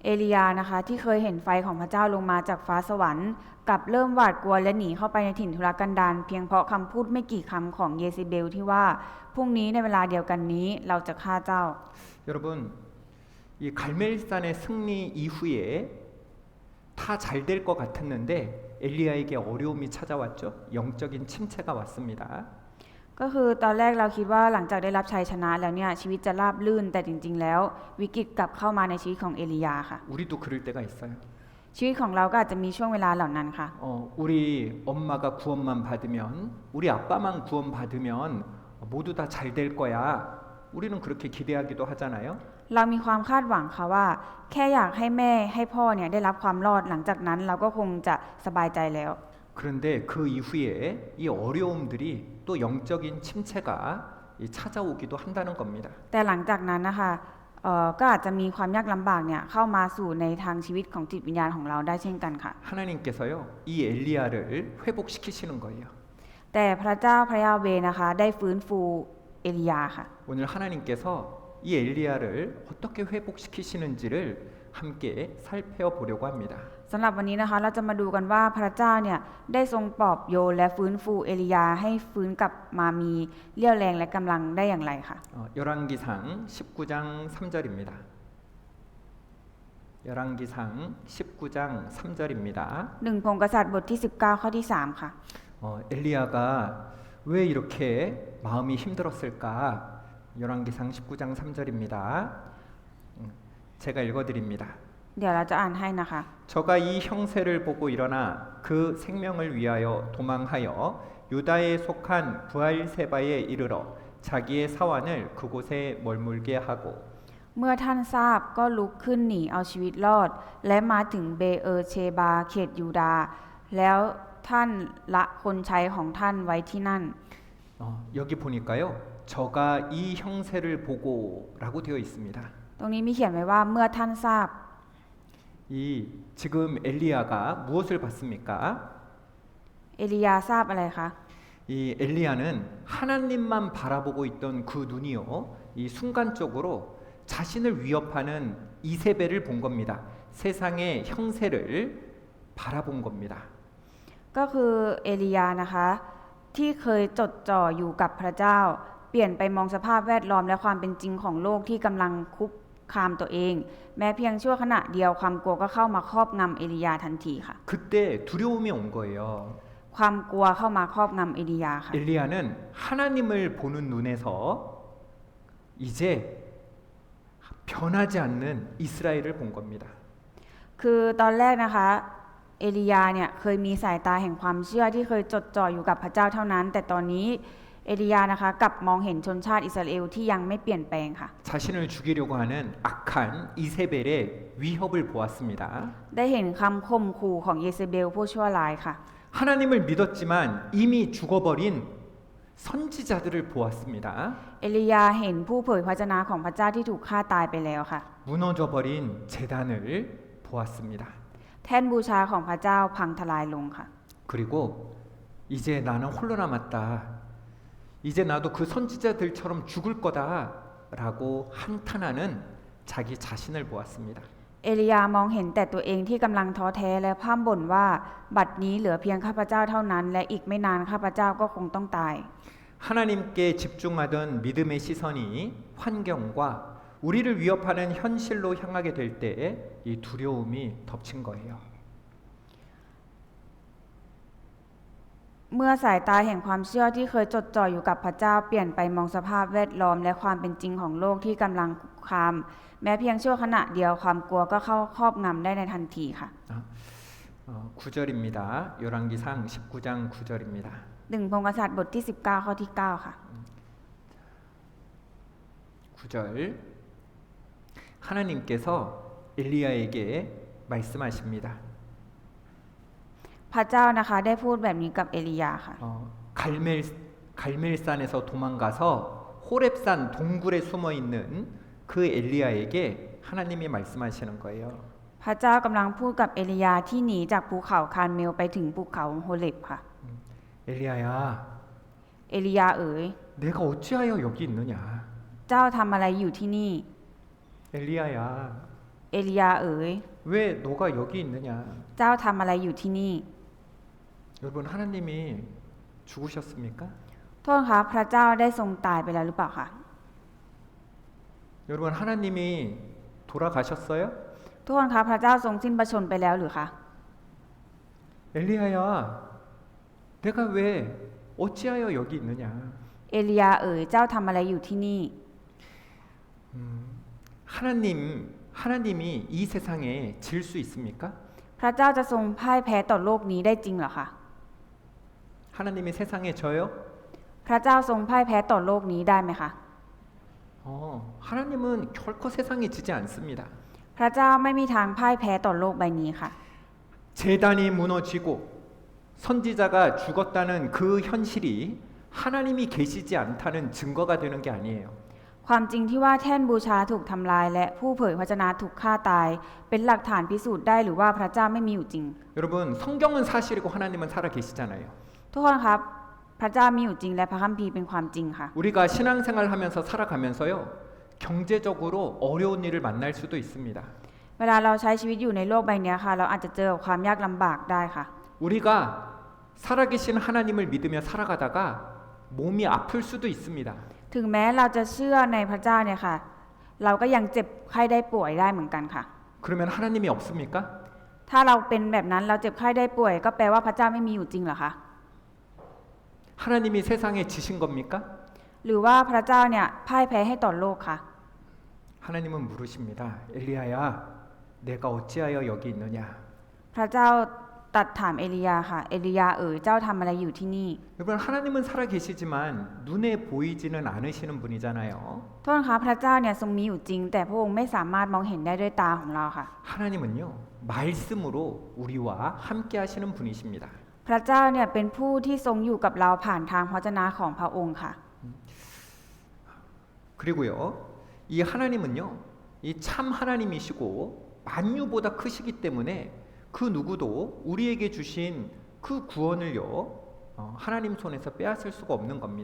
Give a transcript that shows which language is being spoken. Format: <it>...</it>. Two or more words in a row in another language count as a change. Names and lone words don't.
<th>เอลียานะคะที่เคยเห็นไฟของพระเจ้าลงมาจากฟ้าสวรรค์กลับเริ่มหวาดกลัวและหนีเข้าไปในถิ่นทุรกันดารเพียงเพราะคำพูดไม่กี่คำของเยซิเบลที่ว่าพรุ่งนี้ในเวลาเดียวกันนี้เราจะฆ่าเจ้า</th> <ko>여러분, 이 갈멜산의 승리 이후에 다 잘 될 것 같았는데 엘리야에게 어려움이 찾아왔죠. 영적인 침체가 왔습니다.</ko> <th>ก็คือตอนแรกเราคิดว่าหลังจากได้รับชัยชนะแล้วเนี่ยชีวิตจะราบรื่นแต่จริงๆแล้ววิกฤตกลับเข้ามาในชีวิตของเอลียาค่ะ</th> <ko>우리도 그럴 때가 있어요.</ko> <th>ชีวิตของเราก็อาจจะมีช่วงเวลาเหล่านั้นค่ะ</th> <ko>우리 엄마가 구원만 받으면, 우리 아빠만 구원 받으면 모두 다 잘 될 거야. 우리는 그렇게 기대하기도 하잖아요.</ko> <th>เรามีความคาดหวังค่ะว่า แค่อยากให้แม่ให้พ่อเนี่ยได้รับความรอดหลังจากนั้นเราก็คงจะสบายใจแล้ว</th> <ko>그런데 그 이후에 이 어려움들이 또 영적인 침체가 찾아오기도 한다는 겁니다.</ko> <th>แต่หลังจากนั้นนะคะก็อาจจะมีความยากลำบากเนี่ยเข้ามาสู่ในทางชีวิตของจิตวิญญาณของเราได้เช่นกันค่ะ</th> <ko>하나님께서요, 이 엘리야를 회복시키시는 거예요.</ko> <th>แต่พระเจ้าพระยาเวห์นะคะได้ฟื้นฟูเอลียาค่ะ</th> <ko>오늘 하나님께서 이 엘리야를 어떻게 회복시키시는지를 함께 살펴보려고 합니다.</ko> <th>สำหรับวันนี้นะคะเราจะมาดูกันว่าพระเจ้าเนี่ยได้ทรงปลอบโยนและฟื้นฟูเอลียาให้ฟื้นกลับมามีเรี่ยวแรงและกำลังได้อย่างไรค่ะ</th> <ko>열왕기상 19장 3절입니다. 열왕기상 19장 3절입니다.</ko> <th>หนึ่งพงศ์กษัตริย์บทที่19ข้อที่3ค่ะ</th> <ko>엘리야가 왜 이렇게 마음이 힘들었을까? 열왕기상 19장 3절입니다. 제가 읽어드립니다.</ko> <th>เดี๋ยวเราจะอ่านให้นะคะ</th> <ko>저가 이 형세를 보고 일어나 그 생명을 위하여 도망하여 유다에 속한 부알세바에 이르러 자기의 사환을 그곳에 머물게 하고</ko> <th>เมื่อท่านทราบก็ลุกขึ้นหนีเอาชีวิตรอด และมาถึงเบเอเชบาเขตยูดาห์แล้วท่านละคนใช้ของท่านไว้ที่นั่น</th> <ko>여기 보니까요. 저가 이 형세를 보고라고 되어 있습니다.</ko> <th>ตรงนี้มีเขียนไว้ว่าเมื่อท่านทราบ</th> <ko>이 지금 엘리야가 무엇을 봤습니까?</ko> <th>เอลียาทราบอะไรคะ</th> <ko>이 엘리야는 하나님만 바라보고 있던 그 눈이요. 이 순간적으로 자신을 위협하는 이세벨을 본 겁니다. 세상의 형세를 바라본 겁니다.</ko> <th>ก็คือเอลียานะคะที่เคยจดจ่ออยู่กับพระเจ้าเปลี่ยนไปมองสภาพแวดล้อมและความเป็นจริงของโลกที่กำลังคุกคามตัวเอง แม้เพียงชั่วขณะเดียวความกลัวก็เข้ามาครอบงำเอลียาทันทีค่ะ</th> <ko>그때 두려움이 온 거예요.</ko> <th>ความกลัวเข้ามาครอบงำเอลียาค่ะ</th> <ko>엘리야는 하나님을 보는 눈에서 이제 변하지 않는 이스라엘을 본 겁니다.</ko> <th>คือตอนแรกนะคะเอลียาเนี่ยเคยมีสายตาแห่งความเชื่อที่เคยจดจ่ออยู่กับพระเจ้าเท่านั้น แต่ตอนนี้เอลียานะคะกลับมองเห็นชนชาติอิสราเอลที่ยังไม่เปลี่ยนแปลงค่ะ</th> <ko>자신을 죽이려고 하는 악한 이세벨의 위협을 보았습니다.</ko> <th>ได้เห็นคำข่มขู่ของเยเซเบลผู้ชั่วร้ายค่ะ</th> <ko>하나님을 믿었지만 이미 죽어버린 선지자들을 보았습니다.</ko> <th>เอลียาเห็นผู้เผยพระวจนะของพระเจ้าที่ถูกฆ่าตายไปแล้วค่ะ</th> <ko>무너져버린 제단을 보았습니다.</ko> <th>แท่นบูชาของพระเจ้าพังทลายลงค่ะ</th> <ko>그리고 이제 나는 홀로 남았다. 이제 나도 그 선지자들처럼 죽을 거다라고 한탄하는 자기 자신을 보았습니다.</ko> <th>เอลียามองเห็นแต่ตัวเองที่กำลังท้อแท้และพร่ำบ่นว่าบัดนี้เหลือเพียงข้าพเจ้าเท่านั้น และอีกไม่นานข้าพเจ้าก็คงต้องตาย</th> <ko>하나님께 집중하던 믿음의 시선이 환경과 우리를 위협하는 현실로 향하게 될 때 이 두려움이 덮친 거예요.</ko> <th>เมื่อสายตาแห่งความเชื่อที่เคยจดจ่ออยู่กับพระเจ้าเปลี่ยนไปมองสภาพแวดล้อมและความเป็นจริงของโลกที่กำลังคุกคามแม้เพียงชั่วขณะเดียวความกลัวก็เข้าครอบงำได้ในทันทีค่ะ</th> <ko>9절입니다. 열왕기상 19장 9절입니다.</ko> <th>หนึ่งพงศ์กษัตริย์บทที่19ข้อที่9ค่ะ</th> <ko>9절 하나님께서 엘리야에게 말씀하십니다.</ko> <th>พระเจ้านะคะได้พูดแบบนี้กับเอลียาค่ะ</th> <ko>갈멜산에서 도망가서 호렙산 동굴에 숨어 있는 그 엘리야에게 하나님이 말씀하시는 거예요.</ko> <th>พระเจ้ากำลังพูดกับเอลียาที่หนีจากภูเขาคาร์เมลไปถึงภูเขาโฮเลบค่ะ</th> <ko>엘리야야,</ko> <th>เอลียาเอ๋ย</th> <ko>내가 어찌하여 여기 있느냐?</ko> <th>เจ้าทำอะไรอยู่ที่นี่</th> <ko>엘리야야,</ko> <th>เอลียาเอ๋ย</th> <ko>왜 너가 여기 있느냐?</ko> <th>เจ้าทำอะไรอยู่ที่นี่</th> <ko>여러분 하나님이 죽으셨습니까?</ko> <th>โทษครับพระเจ้าได้ทรงตายไปแล้วหรือเปล่าคะ</th> <ko>여러분 하나님이 돌아가셨어요?</ko> <th>ทุกคนครับพระเจ้าทรงสิ้นพระชนม์ไปแล้วหรือคะ</th> <ko>엘리야야, 내가 왜 어찌하여 여기 있느냐?</ko> <th>เอลียาเอ๋ยเจ้าทำอะไรอยู่ที่นี่</th> <ko>하나님이 이 세상에 질 수 있습니까?</ko> <th>พระเจ้าจะทรงพ่ายแพ้ต่อโลกนี้ได้จริงเหรอคะ</th> <ko>하나님이 세상에 져요?</ko> <th>พระเจ้าทรงพ่ายแพ้ต่อโลกนี้ได้ไหมคะ</th> <ko>하나님은 결코 세상에 지지 않습니다.</ko> <th>พระเจ้าไม่มีทางพ่ายแพ้ต่อโลกใบนี้ค่ะ</th> <ko>제단이 무너지고 선지자가 죽었다는 그 현실이 하나님이 계시지 않다는 증거가 되는 게 아니에요.</ko> <th>ความจริงที่ว่าแท่นบูชาถูกทำลายและผู้เผยพระวจนะถูกฆ่าตาย เป็นหลักฐานพิสูจน์ได้หรือว่าพระเจ้าไม่มีอยู่จริง</th> <ko>여러분 성경은 사실이고 하나님은 살아 계시잖아요.</ko> <th>ทุกคนครับพระเจ้ามีอยู่จริงและพระคัมภีร์เป็นความจริงค่ะ</th> <ko>우리가 신앙생활하면서 살아가면서요 경제적으로 어려운 일을 만날 수도 있습니다.</ko> <th>เวลาเราใช้ชีวิตอยู่ในโลกใบนี้ค่ะเราอาจจะเจอกับความยากลำบากได้ค่ะ</th> <ko>우리가 살아계신 하나님을 믿으며 살아가다가 몸이 아플 수도 있습니다.</ko> <th>ถึงแม้เราจะเชื่อในพระเจ้าเนี่ยค่ะ เราก็ยังเจ็บไข้ได้ป่วยได้เหมือนกันค่ะ</th> <ko>그러면 하나님이 없습니까?</ko> <th>ถ้าเราเป็นแบบนั้นเราเจ็บไข้ได้ป่วย ก็แปลว่าพระเจ้าไม่มีอยู่จริงเหรอคะ</th> <ko>하나님이 세상에 지신 겁니까?</ko> <th>หรือว่าพระเจ้าเนี่ยพ่ายแพ้ให้ต่อโลกค่ะ</th> <ko>하나님은 물으십니다. 엘리야야, 내가 어찌하여 여기 있느냐?</ko> <th>พระเจ้าตรัสถามเอลียาค่ะ เอลียาเอ๋ยเจ้าทำอะไรอยู่ที่นี่</th> <ko>여러분 하나님은 살아계시지만 눈에 보이지는 않으시는 분이잖아요.</ko> <th>โทษนะคะพระเจ้าเนี่ยทรงมีอยู่จริง แต่พระองค์ไม่สามารถมองเห็นได้ด้วยตาของเราค่ะ</th> <ko>하나님은요 말씀으로 우리와 함께 하시는 분이십니다.</ko> <th>พระเจ้าเนี่ยเป็นผู้ที่ทรงอยู่กับเราผ่านทางพระวจนะของพระองค์ค่ะ</th> <ko>그리고요 이 하나님은요 이 참 하나님이시고 만유보다 크시기 때문에 그 누구도 우리에게 주신 그 구원을요 하나님 손에서 빼앗을 수가 없는 겁니다.</ko>